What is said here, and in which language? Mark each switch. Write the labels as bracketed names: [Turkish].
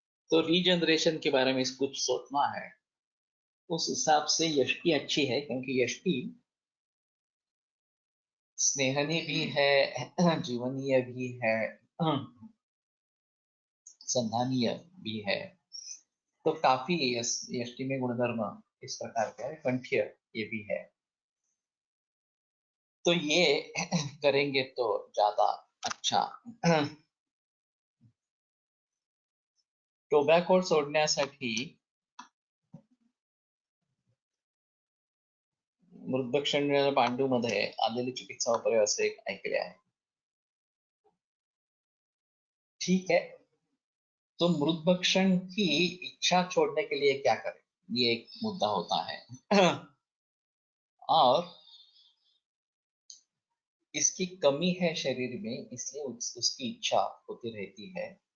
[Hindi] तो रीजनरेशन के बारे में कुछ सोचना है, उस हिसाब से यष्टि अच्छी है, क्योंकि यष्टि स्नेहनी भी है, जीवनीय भी है, संधानीय भी है। तो काफी यष्टि में गुणधर्म इस प्रकार का है, कंठ्य ये भी है। तो ये करेंगे तो ज्यादा अच्छा। [Marathi] टोबॅको सोडण्यासाठी मृतभक्षण पांडू मध्ये आलेली चिकित्सा उपाय असे एक ऐकले आहे। [Hindi] ठीक है, तो मृतभक्षण की इच्छा छोड़ने के लिए क्या करें, ये एक मुद्दा होता है। और इसकी कमी है शरीर में, इसलिए उसकी इच्छा होती रहती है।